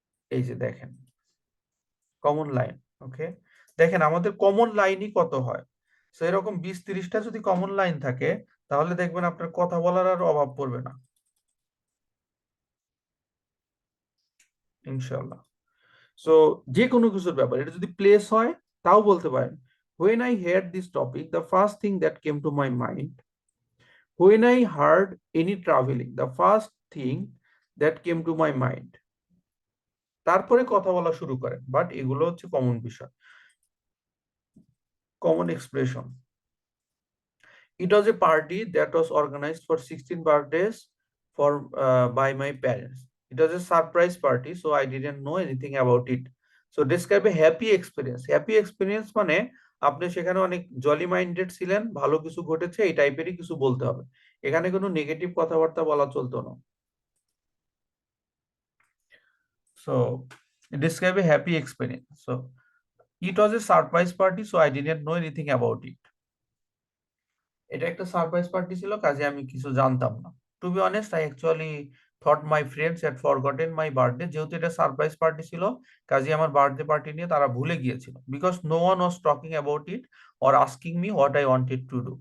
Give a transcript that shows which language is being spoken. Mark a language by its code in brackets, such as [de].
[bn] এই যে দেখেন কমন লাইন। ওকে, দেখেন আমাদের কমন লাইনই কত হয়। তো এরকম 20-30টা যদি কমন লাইন থাকে, তাহলে দেখবেন আপনার কথা বলার আর অভাব পড়বে না ইনশাল্লাহ। সো যে কোনো কিছুর ব্যাপারে এটা যদি প্লেস হয়, তাও বলতে পারেন, [en] when I heard this topic the first thing that came to my mind, [bn] when I heard any traveling the first thing that came to my mind, তারপরে কথা বলা শুরু করেন। বাট এগুলো হচ্ছে কমন বিষয়, common expression. [en] It was a party that was organized for 16 birthdays for by my parents. It was a surprise party, so I didn't know anything about it. So describe a happy experience. [bn] Happy experience মানে আপনি সেখানে অনেক Jolly minded ছিলেন, ভালো কিছু ঘটেছে, এই টাইপেরই কিছু বলতে হবে। এখানে কোনো নেগেটিভ কথাবার্তা বলা চলতো না। [en] So describe a happy experience. So it was a surprise party, so I didn't know anything about it. [bn] এটা একটা সারপ্রাইজ পার্টি ছিল, কাজে আমি কিছু জানতাম না। [en] To be honest, I actually thought my friends had forgotten my birthday. [bn] যেহেতু এটা সারপ্রাইজ পার্টি ছিল, কাজে আমার বার্থডে পার্টি নিয়ে তারা ভুলে গিয়েছিল। [en] Because no one was talking about it or asking me what I wanted to do.